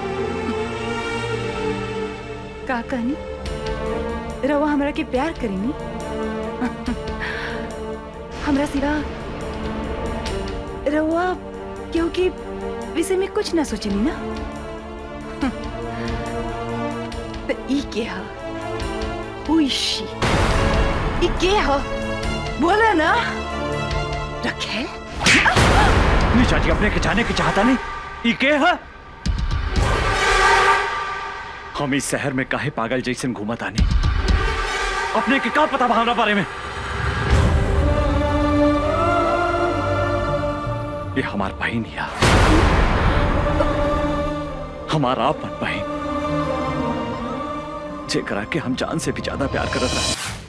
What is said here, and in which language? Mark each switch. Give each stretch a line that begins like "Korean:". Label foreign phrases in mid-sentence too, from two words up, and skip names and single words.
Bhojpuri: का कहनी? रवा हमरा के प्यार करेनी? हमरा सिवा रवा क्योंकि विषय में कुछ ना सोचनी ना। तो ई के हा?
English: Who is she?
Bhojpuri: ई के हा? बोला ना। रखे? निशा जी, अपने के जाने की चाहता नहीं। ई के है? हम इस शहर में काहे पागल जैसन घूमत आने? अपने के का पता हमारा बारे में? ये हमार बहन है, हमारा अपन बहन, जेकरा के हम जान से भी ज्यादा प्यार करत रहे।